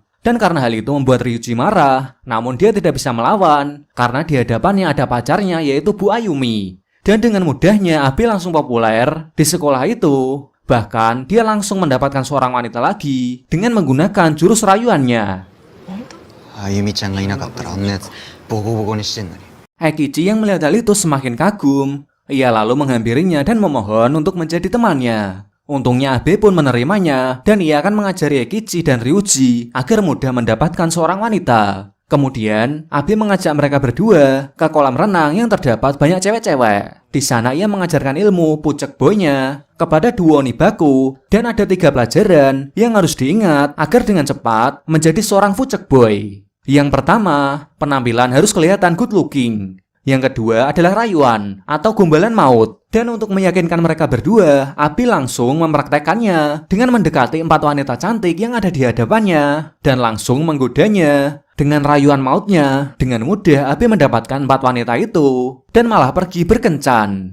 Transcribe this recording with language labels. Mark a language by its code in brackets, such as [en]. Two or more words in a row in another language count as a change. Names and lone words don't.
[id] Dan karena hal itu membuat Ryuji marah, namun dia tidak bisa melawan karena di hadapannya ada pacarnya yaitu Bu Ayumi. Dan dengan mudahnya Abe langsung populer di sekolah itu. Bahkan dia langsung mendapatkan seorang wanita lagi dengan menggunakan jurus rayuannya. [ja] あゆみちゃんがいなかったらあんなやつボゴボゴにしてんのに. [id] Eikichi yang melihat hal itu semakin kagum. Ia lalu menghampirinya dan memohon untuk menjadi temannya. Untungnya Abe pun menerimanya dan ia akan mengajari Eikichi dan Ryuji agar mudah mendapatkan seorang wanita. Kemudian Abe mengajak mereka berdua ke kolam renang yang terdapat banyak cewek-cewek. Di sana ia mengajarkan ilmu pucek boy-nya kepada duo Onibaku dan ada 3 pelajaran yang harus diingat agar dengan cepat menjadi seorang pucek boy. Yang pertama, penampilan harus kelihatan [en] good looking. [id] Yang kedua adalah rayuan atau gombalan maut. Dan untuk meyakinkan mereka berdua, Abe langsung mempraktekannya dengan mendekati 4 wanita cantik yang ada di hadapannya dan langsung menggodanya. Dengan rayuan mautnya, dengan mudah Abe mendapatkan 4 wanita itu dan malah pergi berkencan.